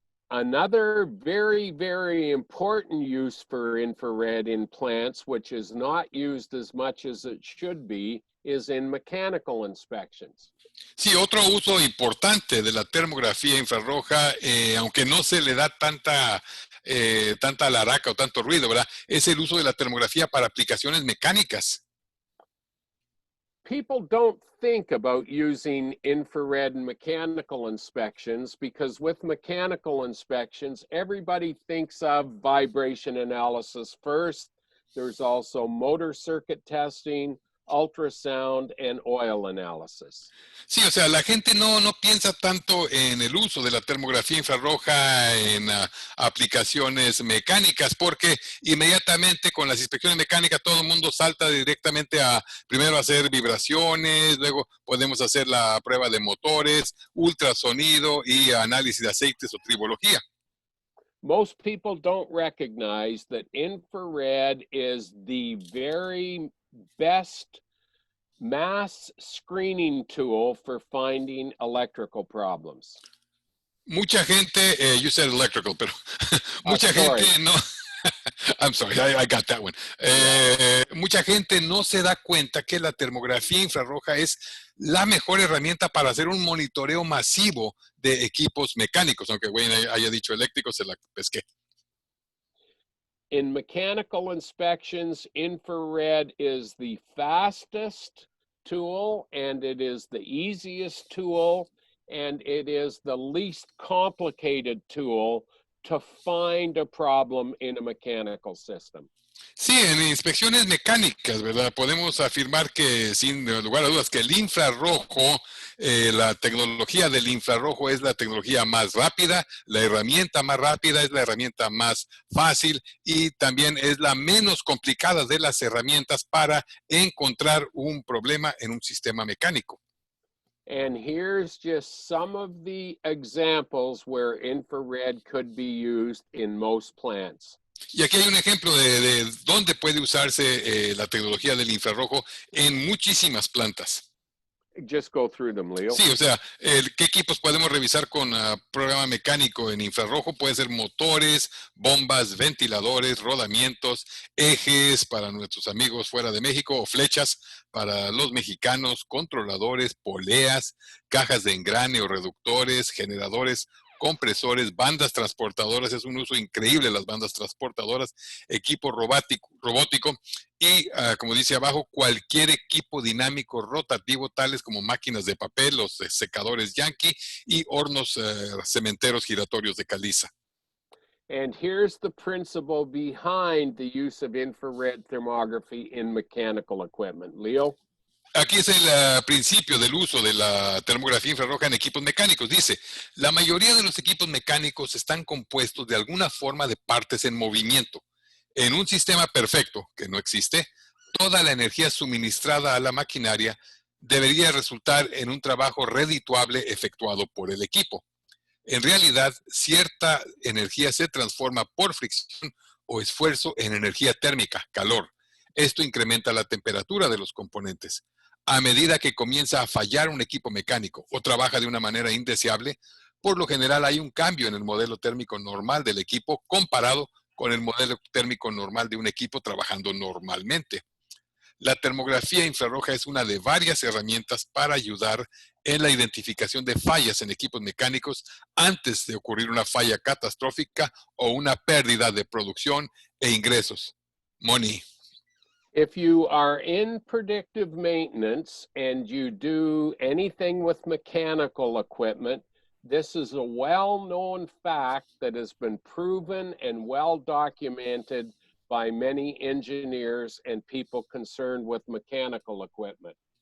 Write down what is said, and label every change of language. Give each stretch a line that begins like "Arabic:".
English: Another very, very important use for infrared in plants, which is not used as much as it should be, is in mechanical inspections.
Spanish: Sí, otro uso importante de la termografía infrarroja, aunque no se le da tanta alaraca o tanto ruido, ¿verdad? Es el uso de la termografía para aplicaciones mecánicas.
English: People don't think about using infrared and mechanical inspections because with mechanical inspections, everybody thinks of vibration analysis first. There's also motor circuit testing, ultrasound, and oil analysis.
Spanish: Sí, o sea, la gente no piensa tanto en el uso de la termografía infrarroja en aplicaciones mecánicas, porque inmediatamente con las inspecciones mecánicas todo el mundo salta directamente a primero hacer vibraciones, luego podemos hacer la prueba de motores, ultrasonido y análisis de aceites o tribología.
English: Most people don't recognize that infrared is the very best mass screening tool for finding electrical problems.
Spanish: Mucha gente,
English: you said electrical,
Spanish: pero mucha gente
English: Sorry. no, I'm sorry, I got that one.
Spanish: Mucha gente no se da cuenta que la termografía infrarroja es la mejor herramienta para hacer un monitoreo masivo de equipos mecánicos, aunque Wayne haya dicho eléctricos, se la pesqué.
English: In mechanical inspections, infrared is the fastest tool, and it is the easiest tool, and it is the least complicated tool to find a problem in a mechanical system.
Spanish: Sí, en inspecciones mecánicas, ¿verdad? Podemos afirmar que, sin lugar a dudas, que el infrarrojo, la tecnología del infrarrojo es la tecnología más rápida, la herramienta más rápida, es la herramienta más fácil y también es la menos complicada de las herramientas para encontrar un problema en un sistema mecánico.
English: And here's just some of the examples where infrared could be used in most plants.
Spanish: Y aquí hay un ejemplo de dónde puede usarse la tecnología del infrarrojo en muchísimas plantas.
English: Just go through them, Leo.
Spanish: Sí, o sea, ¿qué equipos podemos revisar con programa mecánico en infrarrojo? Puede ser motores, bombas, ventiladores, rodamientos, ejes para nuestros amigos fuera de México o flechas para los mexicanos, controladores, poleas, cajas de engrane o reductores, generadores, compresores, bandas transportadoras, es un uso increíble las bandas transportadoras, equipo robótico y, como dice abajo, cualquier equipo dinámico rotativo, tales como máquinas de papel, los secadores Yankee y hornos cementeros giratorios de caliza.
English: And here's the principle behind the use of infrared thermography in mechanical equipment. Leo?
Spanish: Aquí es el principio del uso de la termografía infrarroja en equipos mecánicos. Dice, la mayoría de los equipos mecánicos están compuestos de alguna forma de partes en movimiento. En un sistema perfecto, que no existe, toda la energía suministrada a la maquinaria debería resultar en un trabajo redituable efectuado por el equipo. En realidad, cierta energía se transforma por fricción o esfuerzo en energía térmica, calor. Esto incrementa la temperatura de los componentes. A medida que comienza a fallar un equipo mecánico o trabaja de una manera indeseable, por lo general hay un cambio en el modelo térmico normal del equipo comparado con el modelo térmico normal de un equipo trabajando normalmente. La termografía infrarroja es una de varias herramientas para ayudar en la identificación de fallas en equipos mecánicos antes de ocurrir una falla catastrófica o una pérdida de producción e ingresos.
English: Money. If you are in predictive maintenance and you do anything with mechanical equipment, this is a well-known fact that has been proven and well documented by many engineers and people concerned with mechanical equipment.